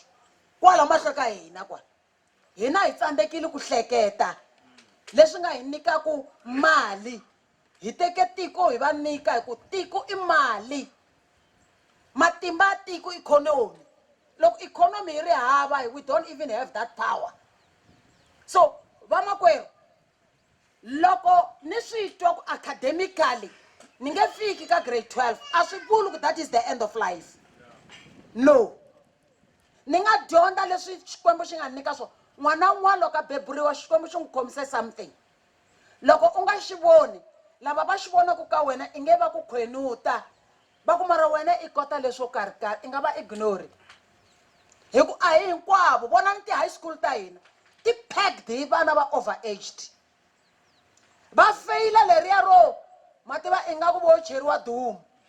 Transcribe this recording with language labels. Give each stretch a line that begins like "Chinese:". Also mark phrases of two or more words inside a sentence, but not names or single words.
Tsonga: kwala mahlo ka hina kwala hina hi tsandzekile ku hleketa leswi nga hi nyikaku mali hi teke tiko hi va nyika hi ku tiko i mali matimba ya tiko ikhonomi loko ikhonomi yi ri hava
English: we don't even have that power so
Tsonga: vamakwerhu loko ni swi twa ku academically ni nge fiki ka grade 12 a swi vuli ku
English: that is the end of life
Tsonga: no ni nga dyondza leswi xikwembu xi nga nyika swona n'wana wun'wana loko a beburiwa xikwembu xi n'wi khomise something loko u nga xi voni lava va xi vonaku ka wena i nge va ku khwenuta va ku mara wena i kota leswo karhikarhi i nga va ignore hi ku a hi hinkwavo vona ni ti-high school ta hina ti packed hi vana va overaged va feyila leriya ro mativa i nga ku vo cheriwa dumu